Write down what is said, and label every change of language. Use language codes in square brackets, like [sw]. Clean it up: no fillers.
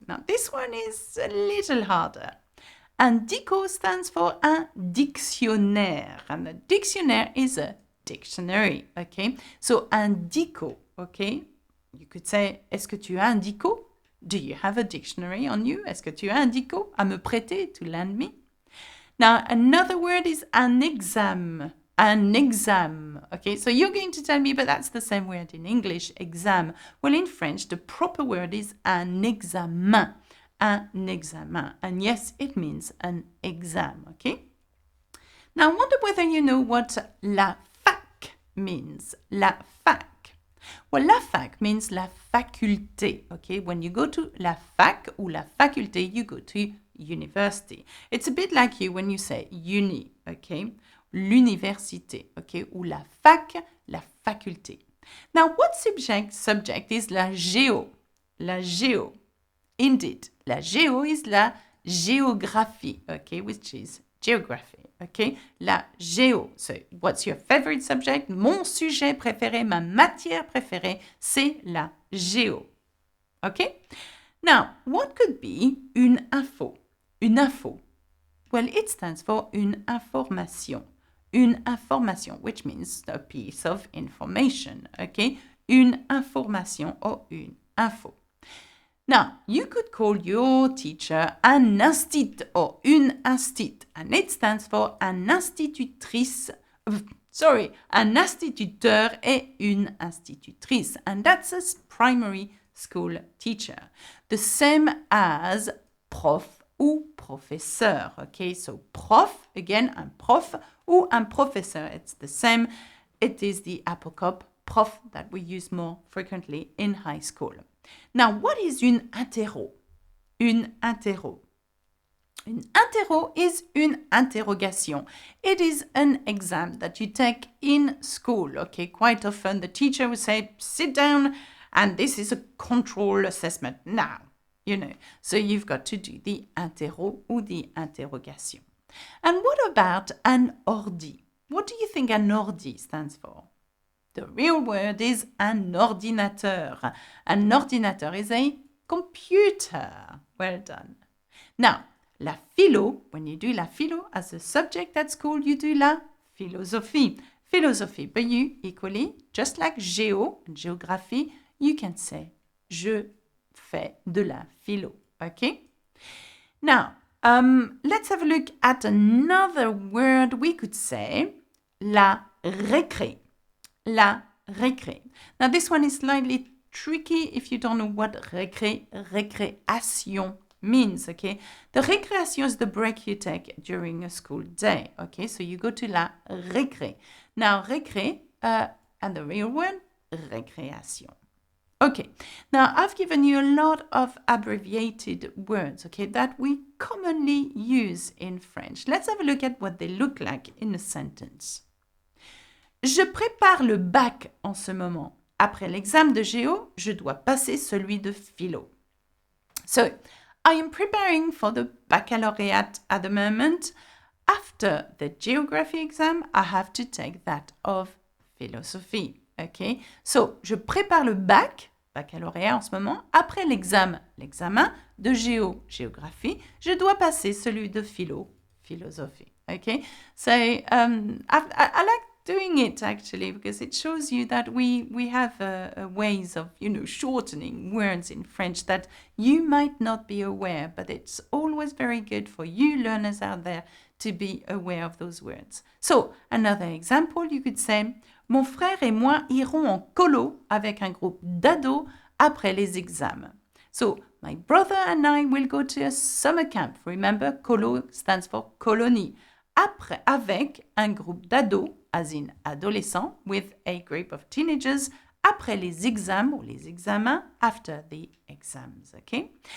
[en] Now, this one is a little harder. Un dico stands for un dictionnaire, and a dictionnaire is a dictionary, okay? So un dico, okay? You could say, [fr] est-ce que tu as un dico? [en] Do you have a dictionary on you? [fr] Est-ce que tu as un dico à me prêter, [en] to lend me? Now, another word is un exam. An exam, okay? So you're going to tell me, but that's the same word in English, exam. Well, in French, the proper word is un examen. Un examen. And yes, it means an exam, okay? Now, I wonder whether you know what la fac means. La fac. Well, la fac means la faculté, okay? When you go to la fac ou la faculté, you go to university. It's a bit like you when you say uni, okay? [fr] L'université, okay? Ou la fac, la faculté. [en] Now, what subject is la géo? La géo. Indeed, la géo is la géographie, okay, which is geography, okay? La géo. So, what's your favorite subject? [fr] Mon sujet préféré, ma matière préférée, c'est la géo, okay? [en] Now, what could be une info? Une info. Well, it stands for une information. Une information, which means a piece of information, okay? [fr] Une information or une info. [en] Now, you could call your teacher un instit or une instit, and it stands for un institutrice, [fr] un instituteur et une institutrice, [en] and that's a primary school teacher. The same as prof ou professeur, okay? So prof, again, un prof ou un professeur, it's the same. It is the apocope prof that we use more frequently in high school. Now, what is une interro? Une interro. [fr] Une interro is une interrogation. [en] It is an exam that you take in school, okay? Quite often the teacher will say, sit down, and this is a control assessment now, you know. So you've got to do the interro ou the interrogation. And what about an ordi? What do you think an ordi stands for? The real word is un ordinateur. An ordinateur is a computer. Well done. Now, la philo, when you do la philo as a subject at school, you do la philosophie. Philosophie, but you equally, just like géo, géographie, you can say [fr] je fais de la philo. [en] Okay? Now, let's have a look at another word word, we could say la récré. La récré. Now, this one is slightly tricky if you don't know what récréation means, okay? The récréation is the break you take during a school day, okay? So you go to la récré. Now, récré, and the real word, récréation. Okay, now I've given you a lot of abbreviated words, okay, that we commonly use in French. Let's have a look at what they look like in a sentence. [fr] Je prépare le bac en ce moment. Après l'examen de géo, je dois passer celui de philo. [en] So, I am preparing for the baccalaureate at the moment. After the geography exam, I have to take that of philosophy. Okay, so [fr] je prépare le baccalauréat en ce moment. Après l'examen de géographie, je dois passer celui de philosophie. [en] Okay, so I like doing it actually because it shows you that we have ways of shortening words in French that you might not be aware, but it's always very good for you learners out there to be aware of those words. So another example, you could say [fr] mon frère et moi irons en colo avec un groupe d'ados après les examens. [en] So my brother and I will go to a summer camp. Remember, colo stands for colonie. [fr] Après, avec un groupe d'ados, [en] as in adolescents, with a group of teenagers, après les examens ou les examens, after the exams, okay?